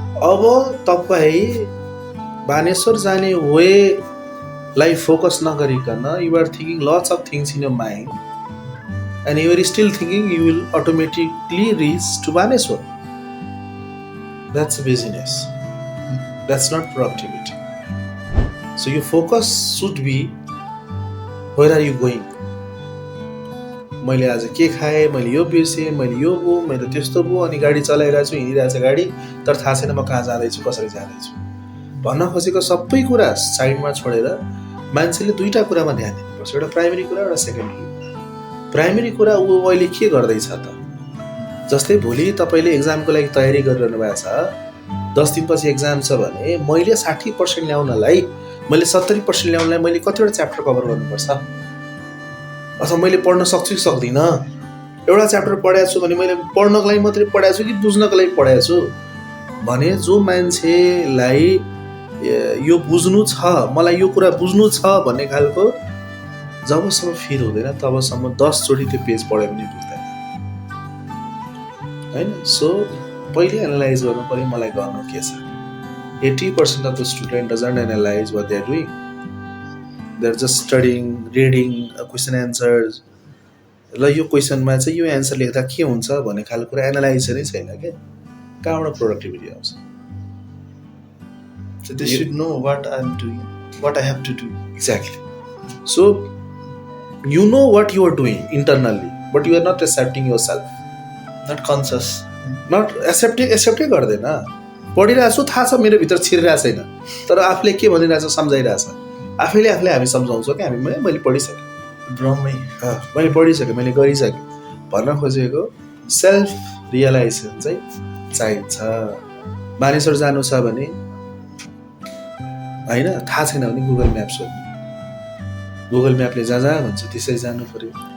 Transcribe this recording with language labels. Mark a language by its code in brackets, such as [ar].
[en] अब तपाईँ बानेश्वर जाने वेलाई फोकस नगरिकन you are thinking lots of things in your mind, and you are still thinking you will automatically reach to Baneshwar. That's business. That's not productivity. So your focus should be, where are you going? [ne] मैले आज के खाएँ, मैले यो बिर्सेँ, मैले यो भयो, मैले त्यस्तो भयो, अनि गाडी चलाइरहेको छु, हिँडिरहेको छ गाडी, तर थाहा छैन म कहाँ जाँदैछु, कसरी जाँदैछु. भन्न खोजेको सबै कुरा साइडमा छोडेर मान्छेले दुईवटा कुरामा ध्यान दिनुपर्छ, एउटा प्राइमेरी कुरा, एउटा सेकेन्डरी. प्राइमेरी कुरा ऊ अहिले के गर्दैछ त. जस्तै भोलि तपाईँले एक्जामको लागि तयारी गरिरहनु भएको छ, 10 दिनपछि एक्जाम छ भने मैले 60% ल्याउनलाई मैले 70% ल्याउनलाई मैले कतिवटा च्याप्टर कभर गर्नुपर्छ, अथवा मैले पढ्न सक्छु कि सक्दिनँ। एउटा च्याप्टर पढाएको छु भने मैले पढ्नको लागि मात्रै पढाएको छु कि बुझ्नको लागि पढाएको छु भने जो मान्छेलाई यो बुझ्नु छ, मलाई यो कुरा बुझ्नु छ भन्ने खालको जबसम्म फिल हुँदैन तबसम्म 10 चोटि त्यो पेज पढ्यो पनि बुझ्दैन होइन। सो पहिले एनालाइज गर्नु पऱ्यो मलाई गर्नु के छ। [en] 80% of the student doesn't analyze what they are doing. They're just studying, reading question answers. [ne] ल यो क्वेसनमा चाहिँ यो एन्सर लेख्दा के हुन्छ भन्ने खालको कुरा एनालाइज नै छैन क्या। कहाँबाट प्रोडक्टिभिटी आउँछ? [en] So they should know what I'm doing, what I have to do. Exactly. So you know what you are doing internally, but you are not accepting yourself. Not conscious. Not accepting गर्दैन। [ne] पढिरहेको छु, थाहा छ मेरो भित्र छिरिरहेको छैन, तर आफूले के भनिरहेको छ सम्झाइरहेछ। आफैले आफूले हामी सम्झाउँछौँ क्या, मैले पढिसकेँ, भ्रमै, मैले पढिसकेँ, मैले गरिसकेँ भन्न खोजेको सेल्फ रियलाइजेसन चाहिँ चाहिन्छ। मानिसहरू जानु छ भने होइन, थाहा छैन भने गुगल म्याप सोध्नु, गुगल म्यापले जहाँ जहाँ भन्छ त्यसरी जानु पऱ्यो